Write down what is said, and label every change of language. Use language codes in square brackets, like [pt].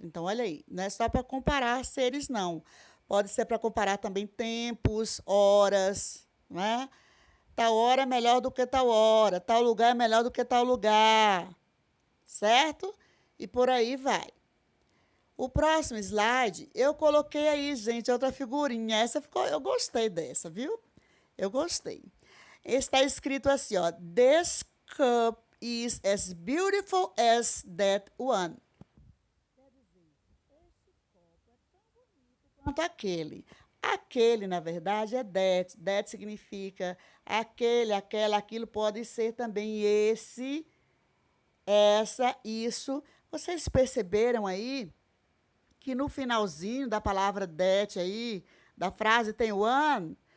[pt] Então, olha aí, não é só para comparar seres, não. Pode ser para comparar também tempos, horas, né? Tal hora é melhor do que tal hora, tal lugar é melhor do que tal lugar, certo? E por aí vai. O próximo slide, eu coloquei aí, gente, outra figurinha. Essa ficou, eu gostei dessa, viu? Eu gostei. Está escrito assim, ó, [en] This cup is as beautiful as that one. [pt] Quer dizer, este copo é tão bonito quanto aquele. Aquele, na verdade, é that. That significa aquele, aquela, aquilo pode ser também esse, essa, isso. Vocês perceberam aí que no finalzinho da palavra that aí, da frase tem one?